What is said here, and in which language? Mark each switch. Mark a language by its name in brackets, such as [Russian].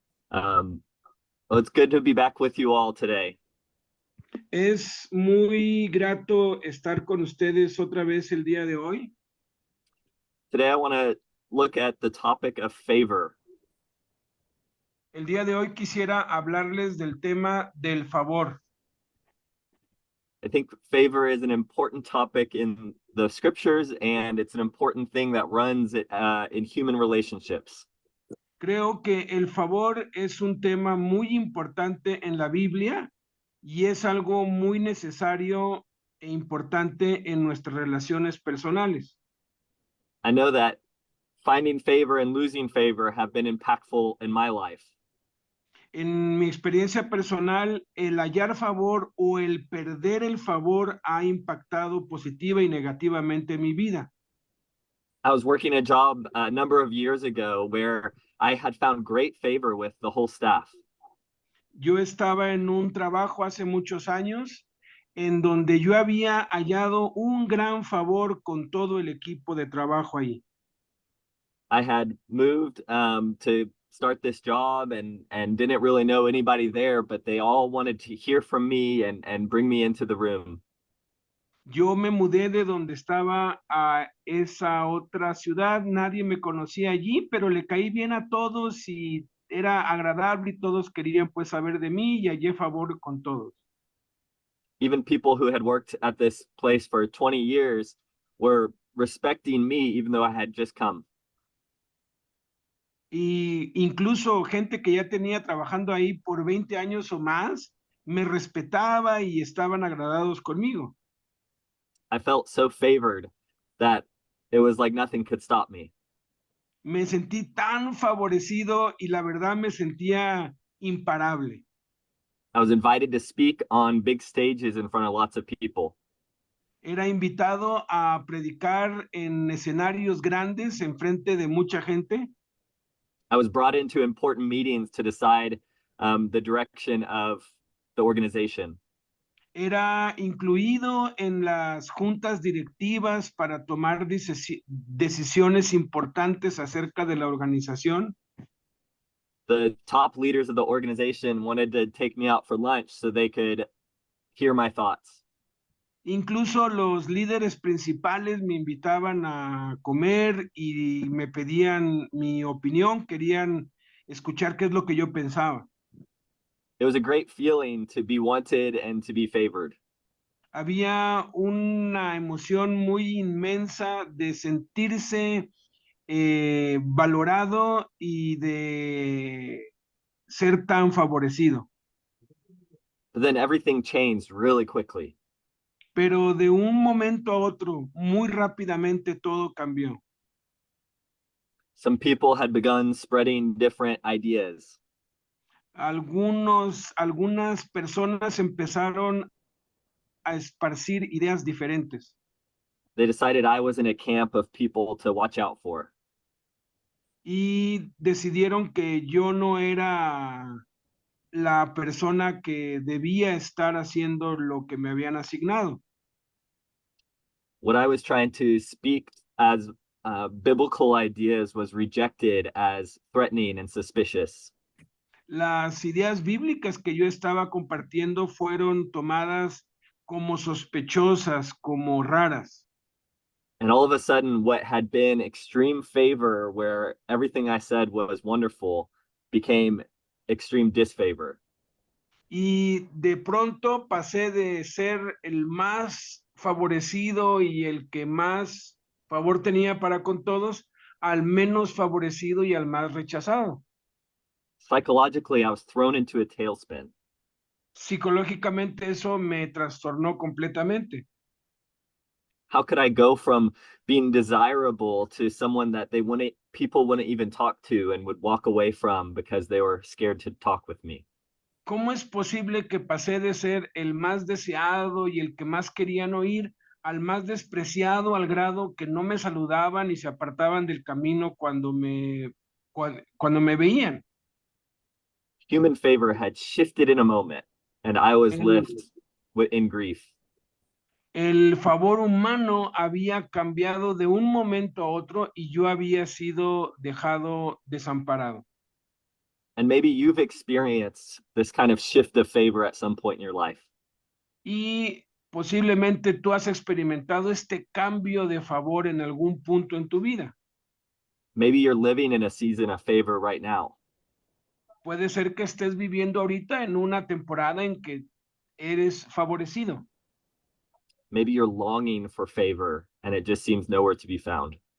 [English] Um, well, it's good to be back with you all today. [Spanish] Es muy grato estar con ustedes otra vez el día de hoy. [English] Today, I want to look at the topic of favor. [Spanish] El día de hoy quisiera hablarles del tema del favor. [English] I think favor is an important topic in the scriptures, and it's an important thing that runs in human relationships. [Spanish] Creo que el favor es un tema muy importante en la Biblia y es algo muy necesario e importante en nuestras relaciones personales. [English] I know that finding favor and losing favor have been impactful in my life. [Spanish] En mi experiencia personal, el hallar favor o el perder el favor ha impactado positiva y negativamente mi vida. [English] I was working a job a number of years ago where I had found great favor with the whole staff. [Spanish] Yo estaba en un trabajo hace muchos años en donde yo había hallado un gran favor con todo el equipo de trabajo ahí. [English] I had moved to start this job and didn't really know anybody there, but they all wanted to hear from me and bring me into the room. [Spanish] Yo me mudé de donde estaba a esa otra ciudad, nadie me conocía allí, pero le caí bien a todos y era agradable y todos querían pues saber de mí y hallé favor con todos. [English] Even people who had worked at this place for 20 years were respecting me even though I had just come. [Spanish] Y incluso gente que ya tenía trabajando ahí por 20 años o más, me respetaba y estaban agradados conmigo. [English] I felt so favored that it was like nothing could stop me. [Spanish] Me sentí tan favorecido y la verdad me sentía imparable. [English] I was invited to speak on big stages in front of lots of people. [Spanish] Era invitado a predicar en escenarios grandes en frente de mucha gente. [English] I was brought into important meetings to decide the direction of the organization. [Spanish] Era incluido en las juntas directivas para tomar decisiones importantes acerca de la organización. [English] The top leaders of the organization wanted to take me out for lunch so they could hear my thoughts. [Spanish] Incluso los líderes principales me invitaban a comer y me pedían mi opinión, querían escuchar qué es lo que yo pensaba. [English] It was a great feeling to be wanted and to be favored. [Spanish] Había una emoción muy inmensa de sentirse valorado y de ser tan favorecido. [English] But then everything changed really quickly. [Spanish] Pero de un momento a otro, muy rápidamente todo cambió. [English] Some people had begun spreading different ideas. [Spanish] Algunas personas empezaron a esparcir ideas diferentes. [English] They decided I was in a camp of people to watch out for. [Spanish] Y decidieron que yo no era la persona que debía estar haciendo lo que me habían asignado. [English] What I was trying to speak as biblical ideas was rejected as threatening and suspicious. [Spanish] Las ideas bíblicas que yo estaba compartiendo fueron tomadas como sospechosas, como raras. [English] And all of a sudden, what had been extreme favor, where everything I said was wonderful, became extreme disfavor. [Spanish] Y de pronto pasé de ser el más favorecido y el que más favor tenía para con todos, al menos favorecido y al más rechazado. [English] Psychologically, I was thrown into a tailspin. [Spanish] Psicológicamente eso me trastornó completamente. [English] How could I go from being desirable to someone that people wouldn't even talk to and would walk away from because they were scared to talk with me? [Spanish] ¿Cómo es posible que pasé de ser el más deseado y el que más querían oír al más despreciado al grado que no me saludaban y se apartaban del camino cuando me veían? [English] Human favor had shifted in a moment, and I was [Spanish] El, [English] left in grief. [Spanish] el favor humano había cambiado de un momento a otro y yo había sido dejado desamparado. [English] And maybe you've experienced this kind of shift of favor at some point in your life. [Spanish] Y posiblemente tú has experimentado este cambio de favor en algún punto en tu vida. [English] Maybe you're living in a season of favor right now. [Spanish] Puede ser que estés viviendo ahorita en una temporada en que eres favorecido. [English] Maybe you're longing for favor and it just seems nowhere to be found.